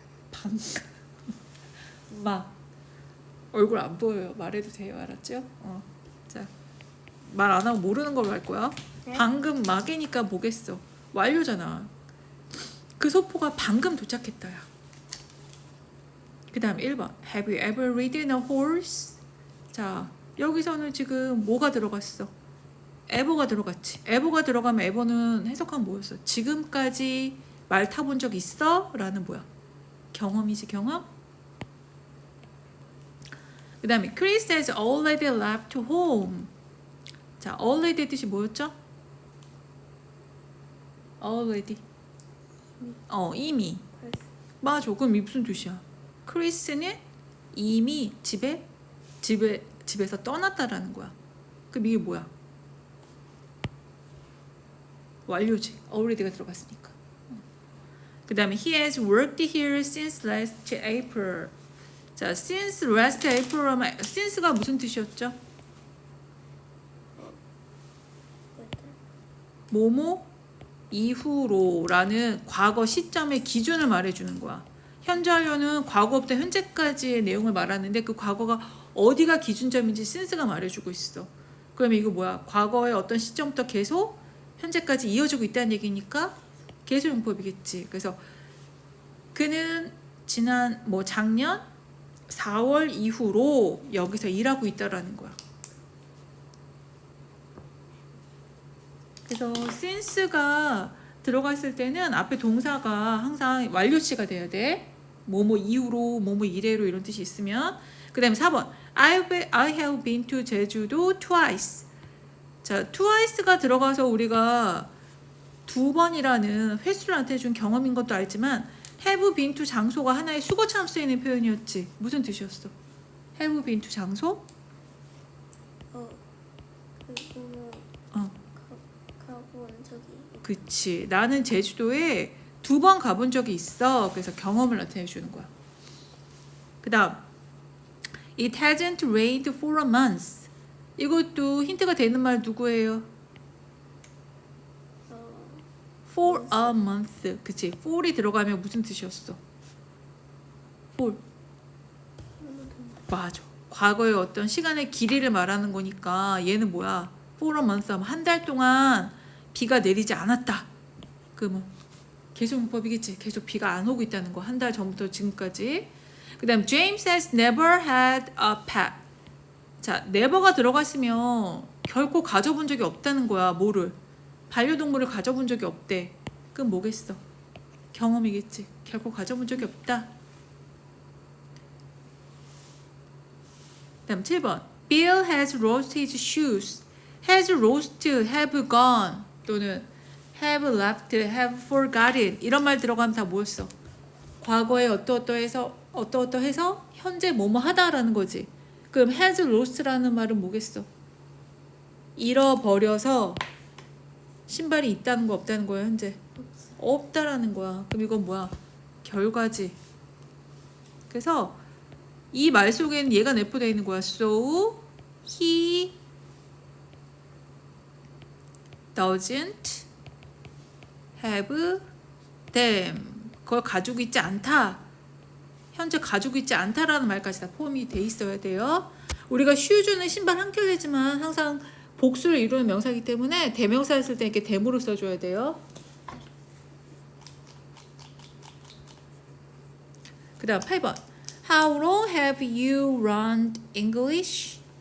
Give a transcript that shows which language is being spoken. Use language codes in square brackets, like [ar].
[ko] 방금 막 얼굴 안 보여요. 말해도 돼요. 알았죠? 자, 말 안 하고 모르는 걸로 할 거야. 네? 방금 막이니까 뭐겠어? 완료잖아. 그 소포가 방금 도착했다야. 그 다음 1번 [en] Have you ever ridden a horse? [ko] 자, 여기서는 지금 뭐가 들어갔어? ever가 들어갔지. ever가 들어가면 ever는 해석하면 뭐였어? 지금까지 말 타본 적 있어? 라는 뭐야? 경험이지, 경험? 그 다음에 [en] Chris has already left home. [ko] 자, already 뜻이 뭐였죠? already. 이미. 맞아. 그럼 이 무슨 뜻이야? 크리스는 이미 집에서 떠났다라는 거야. 그럼 이게 뭐야? 완료지. already가 들어갔으니까. 그 다음에 [en] he has worked here since last April. [ko] 자, [en] since last April [ko] 하면 since가 무슨 뜻이었죠? 뭐뭐 이후로라는 과거 시점의 기준을 말해주는 거야. 현재 완료는 과거부터 현재까지의 내용을 말하는데 그 과거가 어디가 기준점인지 since가 말해주고 있어. 그러면 이거 뭐야? 과거의 어떤 시점부터 계속 현재까지 이어지고 있다는 얘기니까 계속용법이겠지. 그래서 그는 작년 4월 이후로 여기서 일하고 있다라는 거야. 그래서 since가 들어갔을 때는 앞에 동사가 항상 완료치가 돼야 돼. 뭐뭐 이후로, 뭐뭐 이래로 이런 뜻이 있으면. 그 다음에 4번 [en] I have been to 제주도 twice. [ko] 자, twice가 들어가서 우리가 두 번이라는 횟수를 나타내준 경험인 것도 알지만 [en] have been to [ko] 장소가 하나의 수거처럼 쓰이는 표현이었지. 무슨 뜻이었어? [en] have been to [ko] 장소? 그리고 가본 적이. 그치. 나는 제주도에 2번 가본 적이 있어. 그래서 경험을 나타내 주는 거야. 그 다음 [en] It hasn't rained for a month. [ko] 이것도 힌트가 되는 말 누구예요? [en] For a month. [ko] 그치. for이 들어가면 무슨 뜻이었어? for. 맞아. 과거의 어떤 시간의 길이를 말하는 거니까 얘는 뭐야? [en] for a month [ko] 하면 한 달 동안 비가 내리지 않았다. 그러면 계속용법이겠지. 계속 비가 안 오고 있다는 거. 한 달 전부터 지금까지. 그 다음 [en] James has never had a pet. [ko] 자, never가 들어갔으면 결코 가져본 적이 없다는 거야. 뭐를? 반려동물을 가져본 적이 없대. 그럼 뭐겠어? 경험이겠지. 결코 가져본 적이 없다. 그 다음 7번 [en] Bill has lost his shoes. has lost, have gone 또는 have left, have forgotten [ko] 이런 말 들어가면 다 뭐였어? 과거에 어떠어떠해서 현재 뭐뭐 하다라는 거지. 그럼 [en] has lost [ko] 라는 말은 뭐겠어? 잃어버려서 신발이 있다는 거 없다는 거야 현재? 없다라는 거야. 그럼 이건 뭐야? 결과지. 그래서 이 말 속에는 얘가 내포되어 있는 거야. [en] So he doesn't have them. [ko] 그걸 가지고 있지 않다. 현재 가지고 있지 않다라는 말까지 다 포함이 돼 있어야 돼요. 우리가 shoes는 신발 한 켤레지만 항상 복수를 이루는 명사이기 때문에 대명사를 쓸 때 이렇게 대모를 써줘야 돼요. 그 다음 8번 [en] How long have you learned English?